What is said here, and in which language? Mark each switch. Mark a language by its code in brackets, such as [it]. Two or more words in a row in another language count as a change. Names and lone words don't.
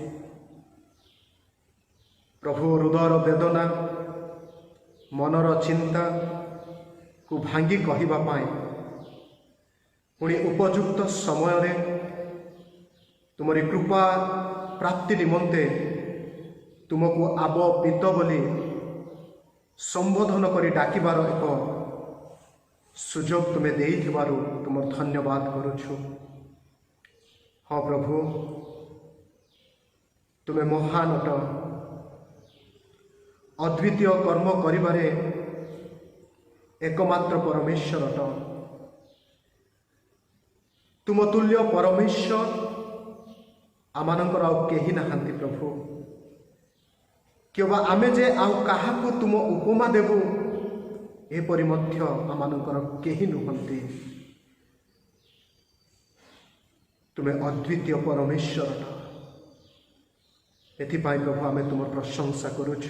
[or] ପ୍ରଭୁ ହୃଦୟର ବେଦନା ମନର ଚିନ୍ତାକୁ ଭାଙ୍ଗି କହିବା ପାଇଁ ପୁଣି ଉପଯୁକ୍ତ ସମୟରେ ତୁମରି କୃପା ପ୍ରାପ୍ତି ନିମନ୍ତେ ତୁମକୁ ଆବ ପିତ ବୋଲି ସମ୍ବୋଧନ କରି ଡାକିବାର ଏକ ସୁଯୋଗ ତୁମେ ଦେଇଥିବାରୁ ତୁମର ଧନ୍ୟବାଦ କରୁଛୁ। ହଁ ପ୍ରଭୁ, ତୁମେ ମହାନ ଅଟ, ଅଦ୍ୱିତୀୟ କର୍ମ କରିବାରେ ଏକମାତ୍ର ପରମେଶ୍ୱର ଅଟ। ତୁମ ତୁଲ୍ୟ ପରମେଶ୍ୱର আমানଙ୍କର ଆଉ କେହି ନାହାନ୍ତି ପ୍ରଭୁ। କିମ୍ବା ଆମେ ଯେ ଆଉ କାହାକୁ ତୁମ ଉପମା ଦେବୁ ଏପରି ମଧ୍ୟ ଆମମାନଙ୍କର କେହି ନୁହନ୍ତି। ତୁମେ ଅଦ୍ୱିତୀୟ ପରମେଶ୍ୱର। ଏଥିପାଇଁ ପ୍ରଭୁ ଆମେ ତୁମର ପ୍ରଶଂସା କରୁଛୁ।